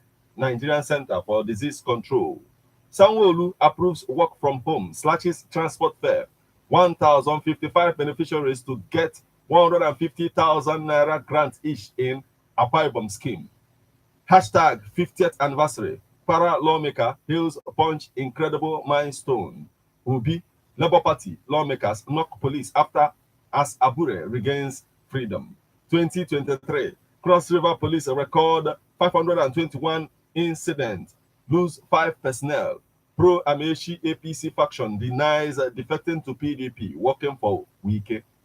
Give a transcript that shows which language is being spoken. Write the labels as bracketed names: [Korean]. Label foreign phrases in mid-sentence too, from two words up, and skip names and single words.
[English] Nigerian Center for Disease Control. Sanwo-Olu approves work from home, slashes transport fare. 1,055 beneficiaries to get 150,000 naira grant each in Akpabio scheme. Hashtag 50th anniversary. Para lawmaker hails Punch incredible milestone. Obi, Labour Party lawmakers knock police after as Abure regains freedom. 2023, Cross River Police record 521 incidents, lose 5 personnel. Pro-Amechi APC faction denies defecting to PDP, working for Wike.